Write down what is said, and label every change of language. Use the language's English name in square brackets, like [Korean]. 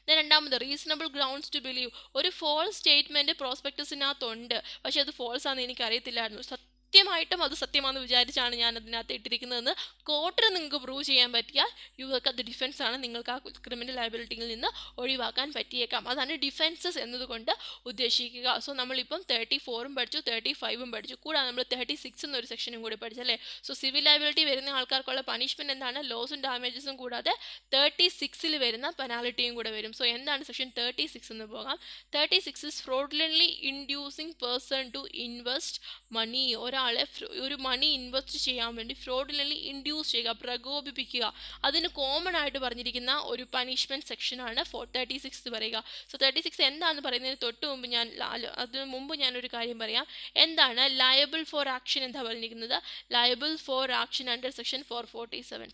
[Malayalam] രണ്ടാമത്, reasonable grounds to believe. ഒരു false statement പ്രോസ്പെക്ടസിനകത്തുണ്ട്, പക്ഷെ അത് ഫോൾസ് ആണെന്ന് എനിക്ക് അറിയത്തില്ലായിരുന്നു, സത്യമായിട്ടും അത് സത്യമാണെന്ന് വിചാരിച്ചാണ് ഞാൻ അതിനകത്ത് ഇട്ടിരിക്കുന്നതെന്ന് കോർട്ടിന് നിങ്ങൾക്ക് പ്രൂവ് ചെയ്യാൻ പറ്റിയാൽ യുവർക്ക് അത് ഡിഫൻസ് ആണ്, നിങ്ങൾക്ക് ആ ക്രിമിനൽ ലയബിലിറ്റിയിൽ നിന്ന് ഒഴിവാക്കാൻ പറ്റിയേക്കാം. അതാണ് ഡിഫൻസസ് എന്നതുകൊണ്ട് ഉദ്ദേശിക്കുക. സോ നമ്മളിപ്പം 34 പഠിച്ചു, 35 പഠിച്ചു, കൂടാതെ നമ്മൾ 36 എന്നൊരു സെക്ഷനും കൂടി പഠിച്ചല്ലേ. സോ സിവിൽ ലയബിലിറ്റി വരുന്ന ആൾക്കാർക്കുള്ള പണിഷ്മെന്റ് എന്താണ്? ലോസും ഡാമേജസും കൂടാതെ 36 വരുന്ന പെനാലിറ്റിയും കൂടെ വരും. സോ എന്താണ് സെക്ഷൻ 36 എന്ന് പോകാം. [English] 36 is fraudulently inducing person to invest money. [Malayalam] ഒരാളെ ഒരു മണി ഇൻവെസ്റ്റ് ചെയ്യാൻ വേണ്ടി ഫ്രോഡിലി ഇൻഡ്യൂസ് ചെയ്യുക, പ്രകോപിപ്പിക്കുക. അതിന് കോമൺ ആയിട്ട് പറഞ്ഞിരിക്കുന്ന ഒരു പണിഷ്മെന്റ് സെക്ഷനാണ് 36 പറയുക. സോ 36 എന്താണെന്ന് പറയുന്നതിന് അതിനു മുമ്പ് ഞാനൊരു കാര്യം പറയാം. എന്താണ് ലയബിൾ ഫോർ ആക്ഷൻ? എന്താ പറഞ്ഞിരിക്കുന്നത്? Liable for action under section 447.